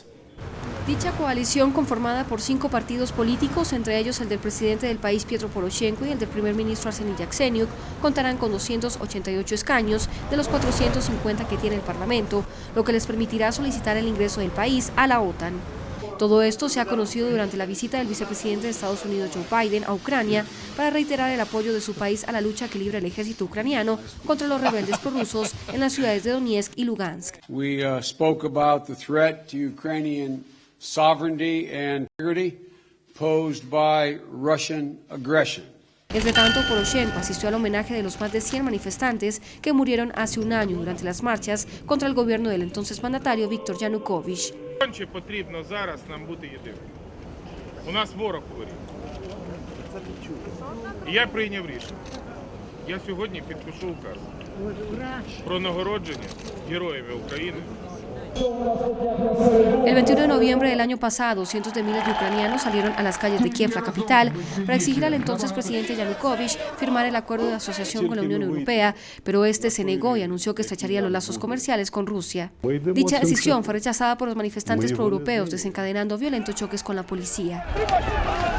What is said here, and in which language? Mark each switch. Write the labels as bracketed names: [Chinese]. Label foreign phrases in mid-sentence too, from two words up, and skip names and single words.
[Spanish] Dicha coalición, conformada por 5 partidos políticos, entre ellos el del presidente del país Petro Poroshenko y el del primer ministro Arseniy Yatsenyuk, contarán con 288 escaños de los 450 que tiene el Parlamento, lo que les permitirá solicitar el ingreso del país a la OTAN. Todo esto se ha conocido durante la visita del vicepresidente de Estados Unidos, Joe Biden, a Ucrania para reiterar el apoyo de su país a la lucha que libra el ejército ucraniano contra los rebeldes prorrusos en las ciudades de Donetsk y Lugansk. [English] We spoke about the threat to Ukrainian sovereignty and integrity posed by Russian aggression. [Spanish] Entre tanto, Poroshenko asistió al homenaje de los más de 100 manifestantes que murieron hace un año durante las marchas contra el gobierno del entonces mandatario Viktor Yanukovych. [Ukrainian] Потрібно зараз нам бути єдиними. У нас ворог у воріт. І я прийняв рішення. Я сьогодні підпишу указ про нагородження героями України. [Spanish] El 21 de noviembre del año pasado, cientos de miles de ucranianos salieron a las calles de Kiev, la capital, para exigir al entonces presidente Yanukovych firmar el acuerdo de asociación con la Unión Europea, pero este se negó y anunció que estrecharía los lazos comerciales con Rusia. Dicha decisión fue rechazada por los manifestantes proeuropeos, desencadenando violentos choques con la policía.